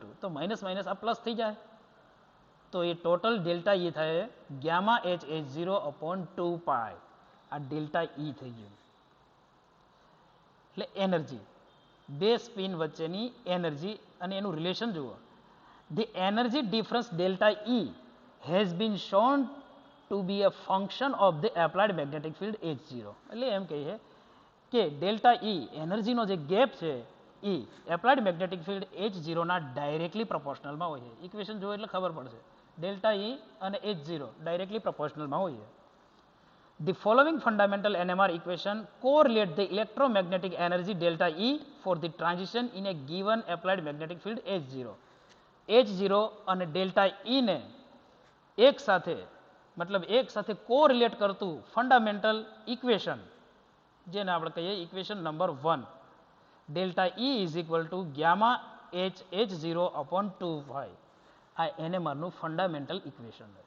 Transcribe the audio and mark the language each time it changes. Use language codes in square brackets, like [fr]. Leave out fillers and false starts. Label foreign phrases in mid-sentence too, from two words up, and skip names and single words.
[gu] તો [en] minus minus [gu] આ પ્લસ થઈ જાય તો એ [en] total delta E [gu] થાય H0/2π. આ [en] delta E [gu] થઈ ગયું. એટલે એનર્જી, બે સ્પિન વચ્ચેની એનર્જી અને એનું રિલેશન જુઓ. [en] The energy difference delta E has been shown to be a function of the applied magnetic field H0 [gu] એટલે એમ કહીએ કે ડેલ્ટા E એનર્જીનો જે ગેપ છે એ [en] applied magnetic field H0 [gu] ના ડાયરેક્ટલી પ્રપોર્શનલમાં હોય છે. ઇક્વેશન જો એટલે ખબર પડશે [en] delta E [gu] અને H0 [en] directly proportionalમાં [gu] હોય છે. [en] The following fundamental NMR equation correlate the electromagnetic energy delta E for the transition in a given applied magnetic field H0. [gu] H0 અને delta E ને એક સાથે કોરિલેટ કરતું [en] fundamental equation [gu] જેને આપણે કહીએ [en] equation number 1 delta E is equal to gamma H0 upon 2 [gu] આ NMRનું [en] fundamental equation [gu] છે.